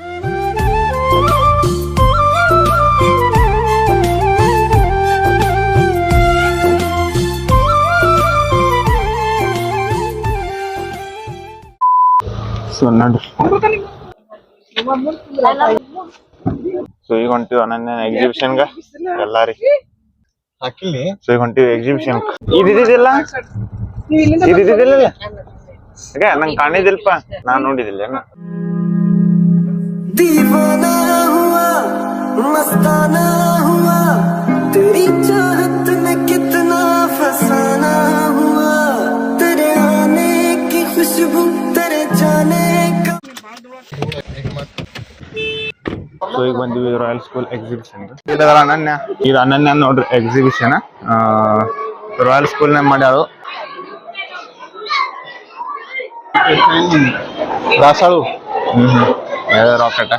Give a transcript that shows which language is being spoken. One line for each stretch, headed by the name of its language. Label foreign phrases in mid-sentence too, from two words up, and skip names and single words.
Kannada: ಸೊ ನೋಡ್ರಿ, ಸೊ ಈಗ ಹೊಂಟಿವಿ ಅನನ್ಯ ಎಕ್ಸಿಬಿಷನ್ಗ ಎಲ್ಲಾರಿ ಹಾಕಿಲ್ಲಿ ಸೊ ಈಗ ಹೊಂಟಿವಿ ಎಕ್ಸಿಬಿಷನ್. ಇದಿದ್ದಿಲ್ಲ ನಂಗೆ ಕಾಣಿದಿಲ್ಪ, ನಾನ್ ನೋಡಿದಿಲ್ಲ.
Hindi: दीवाना हुआ मस्ताना हुआ तेरी चाहत में कितना फसाना हुआ तेरे आने की खुशबू तेरे जाने का.
Kannada: ಸೊ ಈಗ ಬಂದಿವಿ ರಾಯಲ್ ಸ್ಕೂಲ್ ಎಕ್ಸಿಬಿಷನ್. ಅನನ್ಯ, ಇದು ಅನನ್ಯ ನೋಡ್ರಿ ಎಕ್ಸಿಬಿಷನ್ ರಾಯಲ್ ಸ್ಕೂಲ್ ನ ಮಾಡ್ಯಾರು. ದಾಸಾಳು ರಾಕೆಟ್